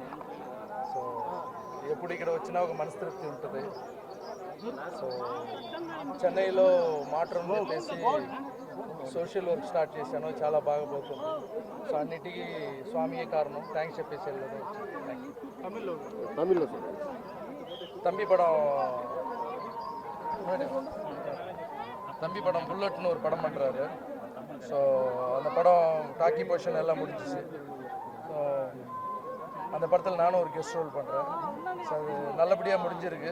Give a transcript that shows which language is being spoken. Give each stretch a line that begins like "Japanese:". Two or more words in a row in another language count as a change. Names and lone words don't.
Telugu: సో ఎప్పుడు ఇక్కడ వచ్చినా ఒక మనస్తృప్తి ఉంటుంది. సో చెన్నైలో మాట్రూమ్ చెప్పేసి
English: social work start
Telugu: చేశాను, చాలా బాగా పోతుంది. సో అన్నిటికీ స్వామియే కారణం, థ్యాంక్స్ చెప్పేసి వెళ్ళదు.
Tamil: తమిళ్లో தம்பி படம் புல்லட்னு ஒரு படம் பண்ணுறாரு. ஸோ அந்த படம்
English: talkie portion
Tamil: எல்லாம் முடிஞ்சிச்சு. அந்த படத்தில் நானும் ஒரு
English: guest role
Tamil: பண்ணுறேன். ஸோ அது நல்லபடியாக முடிஞ்சிருக்கு.